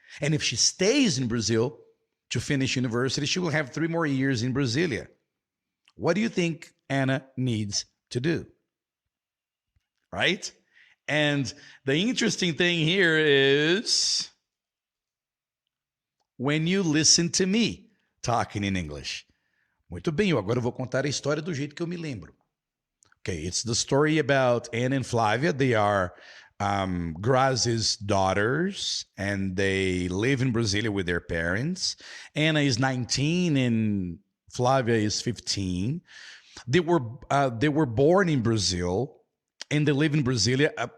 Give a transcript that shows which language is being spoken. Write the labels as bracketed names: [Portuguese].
[English] And if she stays in Brazil to finish university, she will have 3 more years in Brasilia. What do you think Anna needs to do? Right? And the interesting thing here is when you listen to me talking in English. [Portuguese] Muito bem, agora eu vou contar a história do jeito que eu me lembro. [English] Okay, it's the story about Anna and Flavia. They are Grazi's daughters, and they live in Brasilia with their parents. Anna is 19 and Flavia is 15. They were born in Brazil, and they live in Brasilia.